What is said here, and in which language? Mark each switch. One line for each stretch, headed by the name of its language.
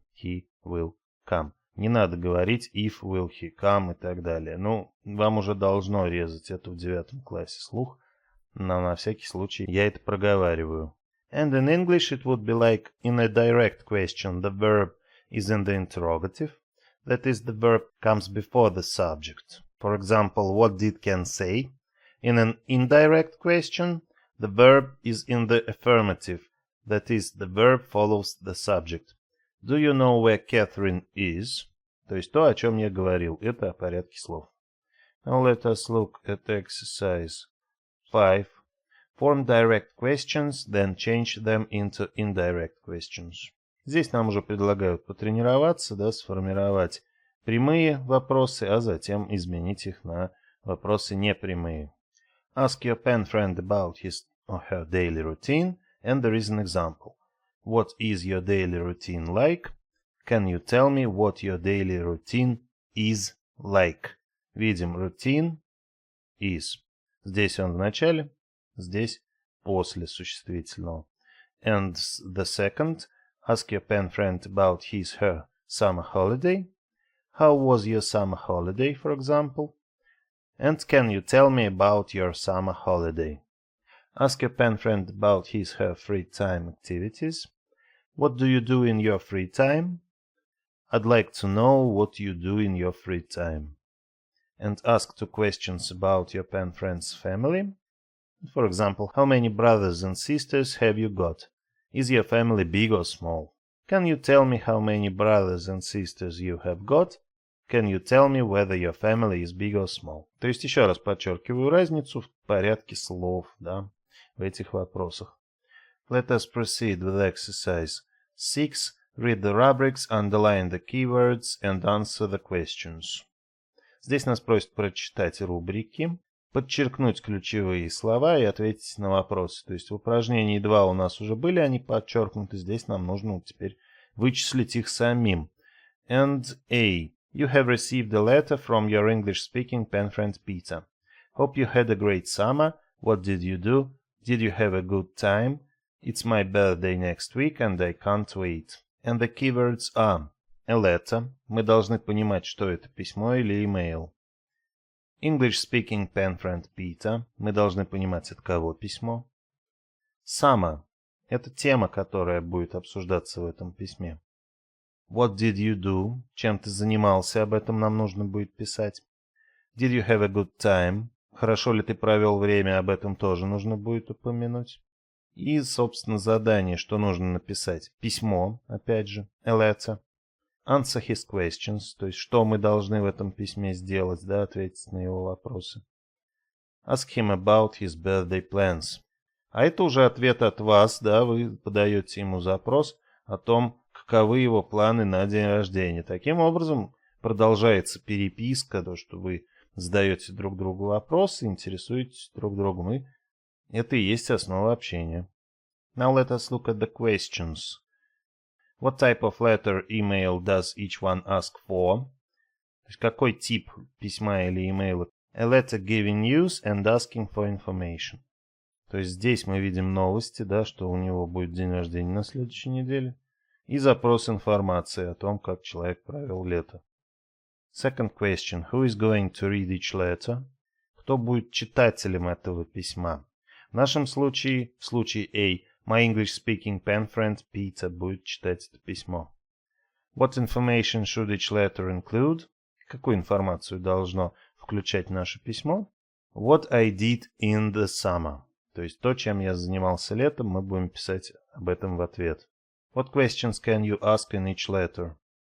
English: He will come.
Russian: Не надо говорить
English: if will he come
Russian: и так далее. Ну, вам уже должно резать это в 9 классе слух, но на всякий случай я это проговариваю.
English: And in English it would be like in a direct question the verb is in the interrogative. That is, the verb comes before the subject. For example, what did Ken say? In an indirect question, the verb is in the affirmative. That is, the verb follows the subject. Do you know where Catherine is?
Russian: То есть то, о чем я говорил. Это о порядке слов.
English: Now let us look at exercise 5. Form direct questions, then change them into indirect questions.
Russian: Здесь нам уже предлагают потренироваться, да, сформировать прямые вопросы, а затем изменить их на вопросы непрямые.
English: Ask your pen friend about his or her daily routine, and there is an example. What is your daily routine like? Can you tell me what your daily routine is like?
Russian: Видим
English: routine is.
Russian: Здесь он в начале, здесь после существительного.
English: And the second, ask your pen friend about his/her summer holiday. How was your summer holiday, for example? And can you tell me about your summer holiday? Ask your pen friend about his/her free time activities. What do you do in your free time? I'd like to know what you do in your free time. And ask 2 questions about your pen friend's family. For example, how many brothers and sisters have you got? Is your family big or small? Can you tell me how many brothers and sisters you have got? Can you tell me whether your family is big or small?
Russian: То есть еще раз подчеркиваю разницу в порядке слов, да, в этих вопросах.
English: Let us proceed with exercise 6. Read the rubrics, underline the keywords and answer the questions.
Russian: Здесь нас просят прочитать рубрики, подчеркнуть ключевые слова и ответить на вопросы. То есть в упражнении 2 у нас уже были они подчеркнуты, здесь нам нужно теперь вычислить их самим.
English: And A. You have received a letter from your English-speaking pen friend Peter. Hope you had a great summer. What did you do? Did you have a good time? It's my birthday next week and I can't wait. And the keywords are a letter.
Russian: Мы должны понимать, что это письмо или email.
English: English-speaking pen friend Peter.
Russian: Мы должны понимать, от кого письмо.
English: Summer.
Russian: Это тема, которая будет обсуждаться в этом письме.
English: What did you do?
Russian: Чем ты занимался, об этом нам нужно будет писать.
English: Did you have a good time?
Russian: Хорошо ли ты провел время, об этом тоже нужно будет упомянуть. И, собственно, задание, что нужно написать. Письмо, опять же,
English: a letter. Answer his questions,
Russian: то есть что мы должны в этом письме сделать, да, ответить на его вопросы.
English: Ask him about his birthday plans.
Russian: А это уже ответ от вас, да, вы подаете ему запрос о том, каковы его планы на день рождения. Таким образом, продолжается переписка, то, что вы задаете друг другу вопросы, интересуетесь друг другом, и это и есть основа общения.
English: Now let us look at the questions. What type of letter, email does each one ask for?
Russian: То есть какой тип письма или имейла?
English: A letter giving news and asking for information.
Russian: То есть здесь мы видим новости, да, что у него будет день рождения на следующей неделе. И запрос информации о том, как человек провел лето.
English: Second question. Who is going to read each letter?
Russian: Кто будет читателем этого письма? В нашем случае, в случае A,
English: my English-speaking pen friend Peter
Russian: будет читать это письмо.
English: What information should each letter include?
Russian: Какую информацию должно включать наше письмо?
English: What I did in the summer.
Russian: То есть то, чем я занимался летом, мы будем писать об этом в ответ.
English: What questions can you ask in each letter?